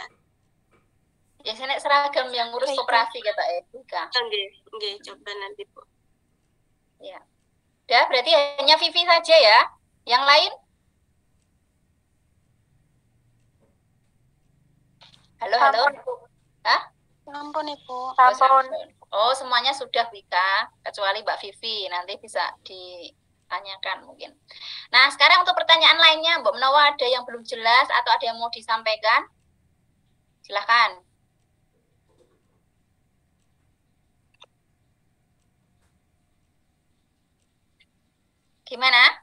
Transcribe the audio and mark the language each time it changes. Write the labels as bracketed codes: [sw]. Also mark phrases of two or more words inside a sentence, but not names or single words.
[id] Biasanya seragam yang ngurus koperasi kata Eka. Oke, coba nanti, Bu. Ya. Udah, berarti hanya Vivi saja ya. Yang lain? Halo. Hah? Sampun, Ibu. Sampun. Oh, semuanya sudah Vika, kecuali Mbak Vivi. Nanti bisa ditanyakan mungkin. Nah, sekarang untuk pertanyaan lainnya, Mbak Menawa ada yang belum jelas atau ada yang mau disampaikan? Silahkan. Gimana?